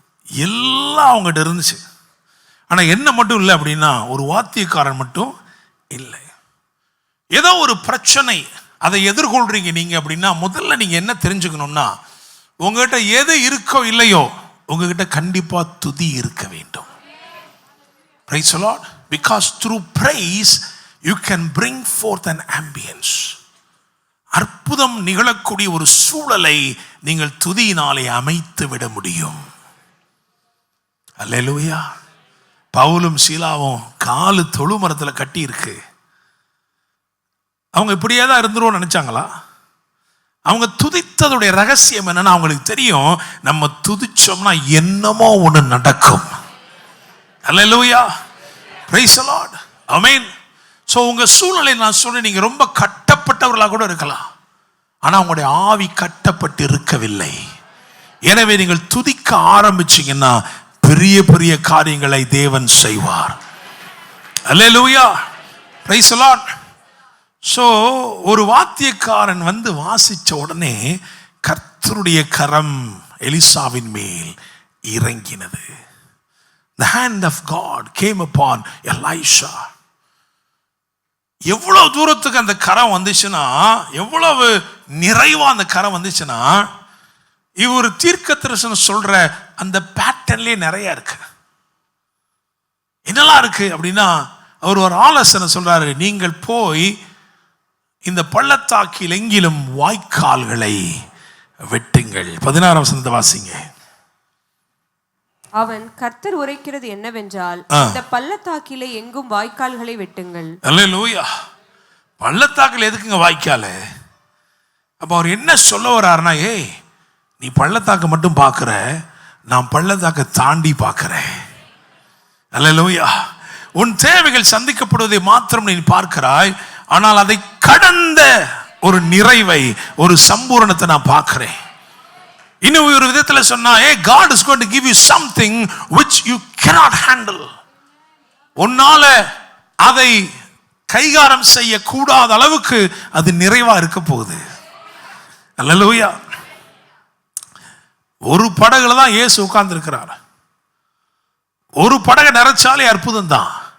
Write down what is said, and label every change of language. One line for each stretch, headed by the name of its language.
Tamil: எல்லாம் அவங்ககிட்ட இருந்துச்சு. ஆனால் என்ன மட்டும் இல்லை அப்படின்னா, ஒரு வாத்தியக்காரன் மட்டும் இல்லை. ஏதோ ஒரு பிரச்சனை அதை எதிர்கொள்றீங்க நீங்க அப்படின்னா, முதல்ல நீங்க என்ன தெரிஞ்சுக்கணும்னா, உங்ககிட்ட எது இருக்கோ இல்லையோ உங்ககிட்ட கண்டிப்பா துதி இருக்க வேண்டும்.
English: Praise the Lord. Because through praise you can bring forth an ambience.
Tamil: அற்புதம் நிகழக்கூடிய ஒரு சூழலை நீங்கள் துதியினாலே அமைத்து விட முடியும். அல்லேலூயா. பவுலும் சீலாவும் காலு தொழுமரத்தில் கட்டி இருக்கு. அவங்க இப்படியே தான் இருந்துருவோம் நினைச்சாங்களா? அவங்க துதித்ததுடைய ரகசியம் என்னன்னா, அவங்களுக்கு தெரியும் நம்ம துதிச்சோம்னா என்னமோ ஒன்று நடக்கும். அல்லேலூயா. Praise the Lord. Amen. So உங்க சூழ்நிலை நான் சொல்றேன், நீங்க ரொம்ப கட்டப்பட்டவர்களாக கூட இருக்கலாம், ஆனால் உங்களுடைய ஆவி கட்டப்பட்டு இருக்கவில்லை. எனவே நீங்கள் துதிக்க ஆரம்பிச்சீங்கன்னா பெரிய பெரிய காரியங்களை தேவன் செய்வார். அல்லேலூயா. Praise the Lord. ஸோ ஒரு வாத்தியக்காரன் வந்து வாசிச்ச உடனே கர்த்தருடைய கரம் எலிசாவின் மேல் இறங்கினது.
English: The hand of God came upon Elisha.
Tamil: எவ்வளவு தூரத்துக்கு அந்த கரம் வந்துச்சுன்னா, எவ்வளவு நிறைவா அந்த கரம் வந்துச்சுன்னா, இவர் தீர்க்கதரிசனம் சொல்ற அந்த பேட்டர்ன்லயே நிறைய இருக்கு. என்னெல்லாம் இருக்கு அப்படின்னா, அவர் ஒரு ஆலோசனை சொல்றாரு, நீங்கள் போய் இந்த பள்ளத்தாக்கில் எங்கிலும் வாய்க்கால்களை வெட்டுங்கள். 16ஆம் வசனத்தை வாசிங்க. அவன் கர்த்தர் உரைக்கிறது என்னவென்றால், இந்த பள்ளத்தாக்கிலே எங்கும் வாய்க்கால்களை வெட்டுங்கள். அல்லேலூயா. பள்ளத்தாக்கில் எதுக்குங்க வாய்க்கால்? அப்ப அவர் என்ன சொல்ல வர்றாருன்னா, ஏய் நீ பள்ளத்தாக்கு மட்டும் பார்க்கிற, நான் பள்ளத்தாக்கை தாண்டி பார்க்கிறேன். அல்லேலூயா. உன் தேவைகள் சந்திக்கப்படுவதை மாத்திரம் நீ பார்க்கிறாய், ஆனால் அதை கடந்த ஒரு நிறைவை, ஒரு சம்பூரணத்தை நான் பார்க்கிறேன். இன்னும் ஒரு விதத்தில் சொன்னா,
English: God is going to give you something which you cannot handle.
Tamil: உன்னால அதை கைகாரம் செய்ய கூடாத அளவுக்கு அது நிறைவா இருக்க போகுது. அல்லேலூயா. ஒரு படகுல தான் இயேசு உட்கார்ந்து இருக்கிறார். ஒரு படகை நிறைச்சாலே அற்புதம் தான்.